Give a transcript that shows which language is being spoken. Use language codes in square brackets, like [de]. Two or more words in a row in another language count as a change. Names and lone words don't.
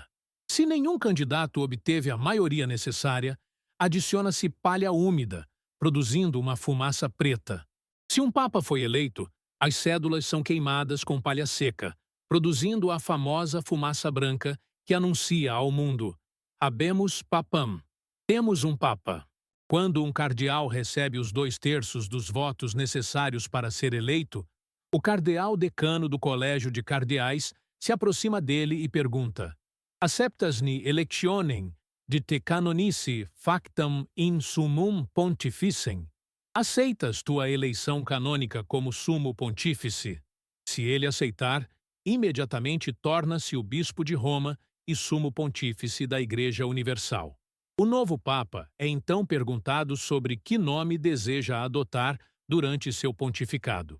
[pt] Se nenhum candidato obteve a maioria necessária, adiciona-se palha úmida, produzindo uma fumaça preta. Se um papa foi eleito, as cédulas são queimadas com palha seca, produzindo a famosa fumaça branca que anuncia ao mundo: [la] Habemus papam. [pt] Temos um papa. Quando um cardeal recebe os 2/3 dos votos necessários para ser eleito, o cardeal decano do Colégio de Cardeais se aproxima dele e pergunta: [la] Acceptas-ni electionem de te canonice factam in summum pontificem. [pt] Aceitas tua eleição canônica como sumo pontífice? Se ele aceitar, imediatamente torna-se o bispo de Roma e sumo pontífice da Igreja Universal. O novo Papa é então perguntado sobre que nome deseja adotar durante seu pontificado.